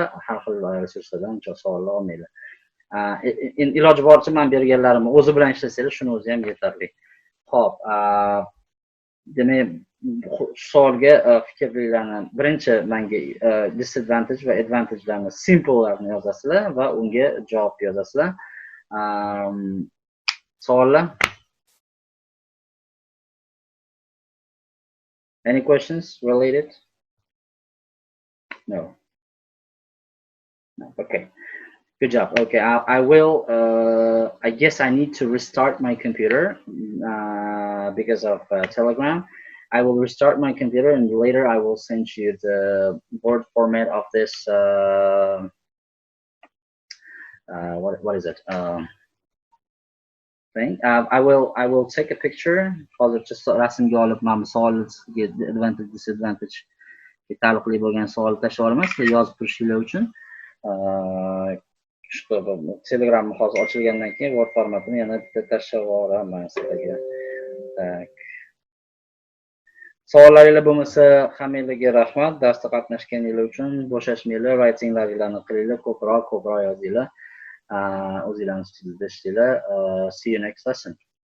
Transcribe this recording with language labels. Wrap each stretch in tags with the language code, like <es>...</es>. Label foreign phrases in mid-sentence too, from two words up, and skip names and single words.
<uz>Har xil resurslardan savollar olmanglar. Iloji boricha men berganlarimni o'zi bilan ishlasanglar, shuni o'zi ham yetarli. Xo'p, demak, savolga fikrlarni birinchi menga disadvantage va advantagelarni simple'larni yozasizlar va unga javob yozasizlar. Savollar?</uz> <en>Any questions related? No. No. Okay. Good job. Okay, I will. I guess I need to restart my computer because of Telegram. I will restart my computer and later I will send you the Word format of this. What is it? Thing. I will take a picture.</en> <uz>Hozir just rasmga olib, mana savolga</uz> <en>advantage disadvantage</en> <uz>taalluqli bo'lgan savolni tashlab olaman, sizlar yozib turishinglar uchun. Telegram hozir ochilgandan keyin Word formatini yana bitta tashlab olaman sizlarga. Tak. Savollaringiz bo'lmasa, hammangizga rahmat. Darsda qatnashganingiz uchun bo'shashmanglar, writinglaringizni qilinglar, ko'proq yozinglar. O'zinglarni ustida ishlaylar.</uz> <en>See you next lesson.</en>